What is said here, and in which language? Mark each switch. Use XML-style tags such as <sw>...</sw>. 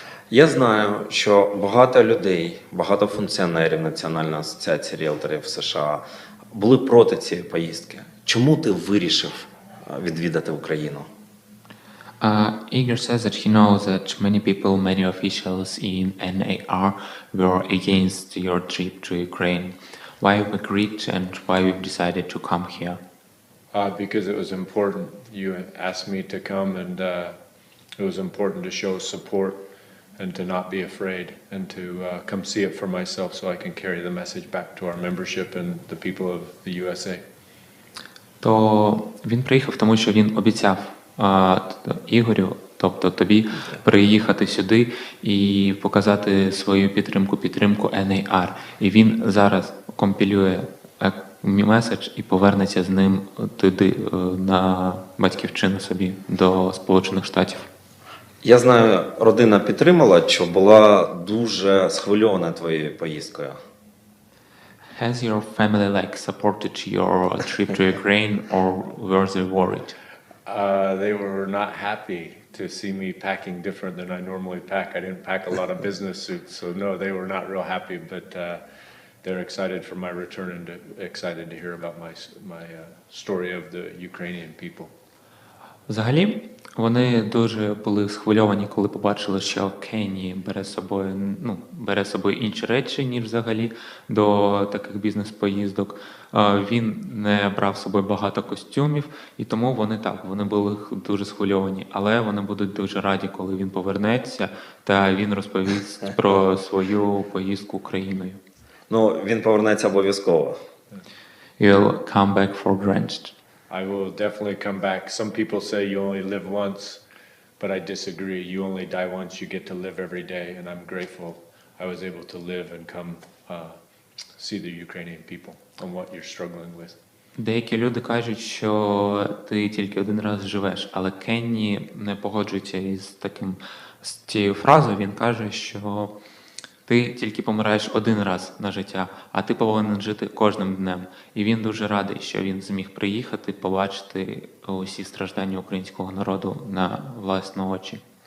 <uk>Я знаю, що багато людей, багато функціонерів Національної асоціації ріелторів США були проти цієї поїздки. Чому ти вирішив відвідати Україну?</uk> <en>Igor says that he knows that many people, many officials in NAR were against your trip to Ukraine. Why you agreed and why you decided to come here? Because it was important. You asked me to come, and it was important to show support and to not be afraid and to come see it for myself so I can carry the message back to our membership and the people of the USA.</en> <uk>То він приїхав, тому що він обіцяв Ігорю, тобто тобі, приїхати сюди і показати свою підтримку NAR. І він зараз компілює меседж і повернеться з ним туди, на батьківщину собі, до Сполучених Штатів. Я знаю, родина підтримала, що була дуже схвильована твоєю поїздкою.</uk> <en>Has your family supported your trip to Ukraine, or were they worried? They were not happy to see me packing different than I normally pack. I didn't pack a lot of business suits, so no, they were not real happy, but they're excited for my return and excited to hear about my story of the Ukrainian people.</en> <uk>Взагалі, вони дуже були схвильовані, коли побачили, що Кенні бере з собою інші речі, ніж взагалі до таких бізнес-поїздок. Він не брав з собою багато костюмів, і тому вони були дуже схвильовані. Але вони будуть дуже раді, коли він повернеться, та він розповість про свою поїздку Україною. Він повернеться обов'язково.</uk> <en>You'll come back for drenched. I will definitely come back. Some people say you only live once, but I disagree. You only die once. You get to live every day, and I'm grateful I was able to live and come see the Ukrainian people and what you're struggling with.</en> <uk>Деякі люди кажуть, що ти тільки один раз живеш, але Кенні не погоджується з цією фразою. Він каже, що ти тільки помираєш один раз на життя, а ти повинен жити кожним днем. І він дуже радий, що він зміг приїхати, побачити усі страждання українського народу на власні очі.</uk>